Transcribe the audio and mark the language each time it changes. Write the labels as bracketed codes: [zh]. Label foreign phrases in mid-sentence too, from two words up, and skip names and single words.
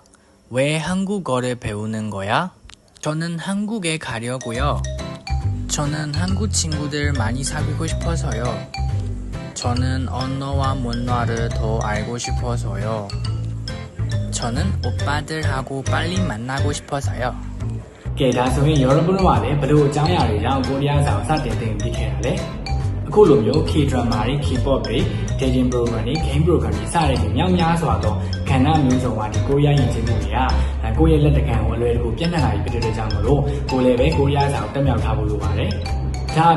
[ko] 왜 한국어를 배우는 거야? 저는 한국에 가려고요. 저는 한국 친구들 많이 사귀고 싶어서요. 저는 언어와 문화를 더 알고 싶어서요. 저는 오빠들하고 빨리 만나고 싶어서요. [my] ကဲဒါဆိုရင်ရောဘုံကလည်းဘလို့အကြောင်းအရာတွေကြောင့်ကိုရီးယားစာကိုစတင်သင်ပြီးခဲ့တာလေအခုလိုမျိုး K-drama တွေ K-pop တွေ [en] dating program [my] တွေ [en] game program [my] တွေစတဲ့မြောက်များစွာသောကဏ္ဍမျိုးစုံကဒီကိုရီးယားယဉ်ကျေးမှုတွေကကိုယ့်ရဲ့လက်တကံကိုအလွယ်တကူပြန့်နှံ့လာပြီးဖြစ်တဲ့ကြောင့်မလို့ကိုလည်းပဲကိုရီးယားစာကိုတက်မြောက်ထားဖို့လိုပါတယ်ဒါအ